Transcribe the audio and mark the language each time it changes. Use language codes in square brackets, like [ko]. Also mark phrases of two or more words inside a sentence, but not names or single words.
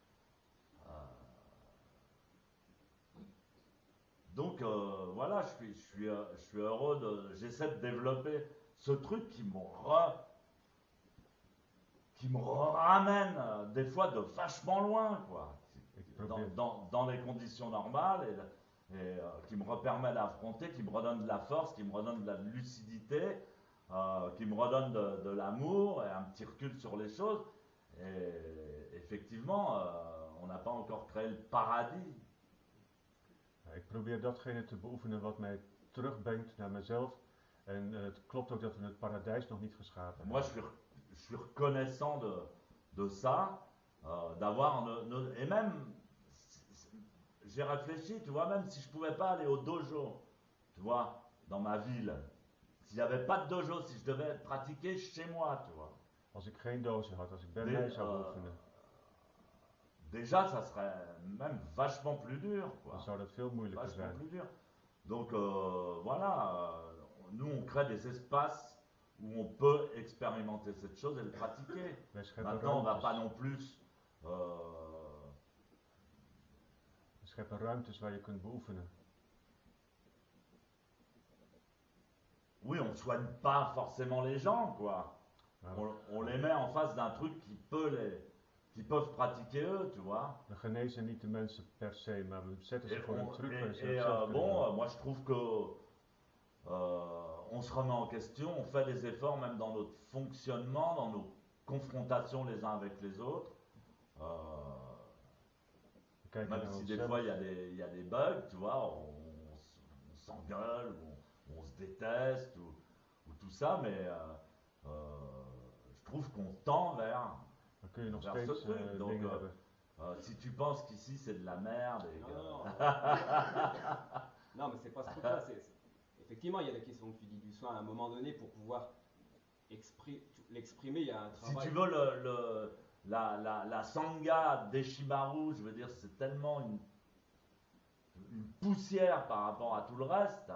[fr] Donc voilà, je suis heureux j'essaie de développer ce truc qui me ramène des fois de vachement loin, quoi. [nl] ik probeer, [fr] Dans les conditions normales et qui me permet d'affronter, qui me redonne de la force, qui me redonne de la lucidité, qui me redonne de l'amour et un petit recul sur les choses. Et effectivement, on n'a pas encore créé le paradis. [nl] ik probeer datgene te beoefenen wat mij terugbrengt naar mezelf. En het klopt ook dat we het paradijs nog niet geschapen [fr] Moi, [nl] hebben. [fr] je suis reconnaissant de ça, d'avoir et même, j'ai réfléchi, tu vois, même si je pouvais pas aller au dojo, tu vois, dans ma ville, s'il n'y avait pas de dojo, si je devais pratiquer chez moi, tu vois, [nl] Als ik geen doosje had, als ik bij Nee, mij zou oefenen, [fr] déjà, ça serait même vachement plus dur, quoi. [nl] dan zou dat veel moeilijker [fr] Vachement [nl] zijn. [fr] plus dur. Donc voilà, nous on crée des espaces où on peut expérimenter cette chose et le pratiquer. [nl] Wij scheppen [fr] Maintenant, on va pas [nl] ruimtes, [fr] non plus. [nl] we scheppen ruimtes waar je kunt beoefenen. [fr] Oui, on soigne pas forcément les gens, quoi. [nl] Maar [fr] On les met en face d'un truc qui peuvent pratiquer eux, tu vois. [nl] we genezen niet de mensen per se, maar we zetten ze [fr] Et, [nl] voor een truc waar ze [fr] et, [nl] het zelf kunnen [fr] bon, doen. moi je trouve que on se remet en question, on fait des efforts même dans notre fonctionnement, dans nos confrontations les uns avec les autres. [nl] We kijken [fr] Même [nl] naar [fr] si des [nl] onszelf. [fr] fois il y a des bugs, tu vois, on s'engueule, on se déteste, ou tout ça, mais je trouve qu'on tend vers [nl] Dan kun je nog [fr] vers ce [nl] steeds [fr] truc. Donc, [nl] dingen hebben. [fr] si tu penses qu'ici c'est de la merde et que... Non, non, mais c'est pas ce truc-là. Effectivement, il y a la question que tu dis du soin à un moment donné pour pouvoir l'exprimer. Il y a un Si travail. tu veux, la sangha d'Eshimaru, je veux dire, c'est tellement une poussière par rapport à tout le reste.